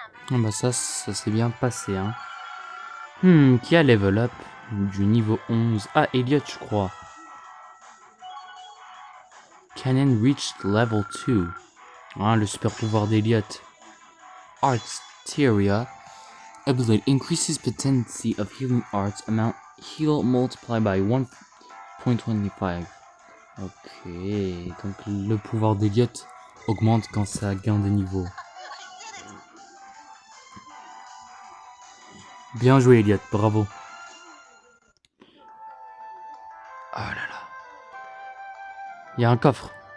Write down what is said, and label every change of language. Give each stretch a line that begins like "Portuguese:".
French: Ah bah ça s'est bien passé, hein. Qui a level up du niveau 11? Ah, Elliot, je crois.
English: Cannon reached level 2.
French: Ah, le super pouvoir d'Elliot.
English: Arteria. Ability increases potency of healing arts amount heal multiplied by 1.25.
French: Ok, donc le pouvoir d'Elliot augmente quand ça gagne des niveaux. Bien joué Elliot, bravo. Oh là là. Il y a un coffre.